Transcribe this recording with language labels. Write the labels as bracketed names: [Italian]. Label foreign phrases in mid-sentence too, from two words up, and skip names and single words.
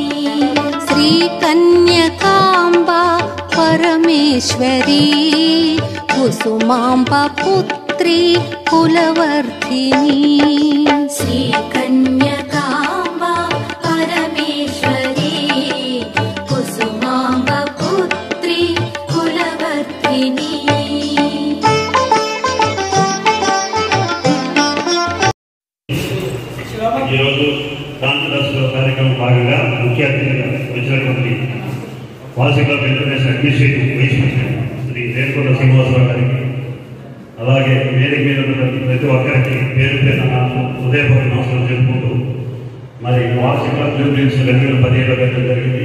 [Sanskrit] श्रीकन्यकाम्बा परमेश्वरी कुसुमाम्बा पुत्री कुलवर्धिनी श्रीकन्यकाम्बा परमेश्वरी कुसुमाम्बा पुत्री कुलवर्धिनी [Telugu] ఈరోజు దాంతదర్శన కార్యక్రమం భాగంగా ముఖ్య అతిథిగా వచ్చినటువంటి వార్షిక [English] international administrative vice president [Telugu] శ్రీ రేణుకొండ శ్రీనివాసరావు గారికి, అలాగే వేదిక మీద ఉన్నటువంటి ప్రతి ఒక్కరికి పేరు పేరు హృదయపూర్వక నమస్కారం చెప్పుకుంటూ, మరి వార్షిక జూబ్లీస్ 2017లో పెట్టడం జరిగింది.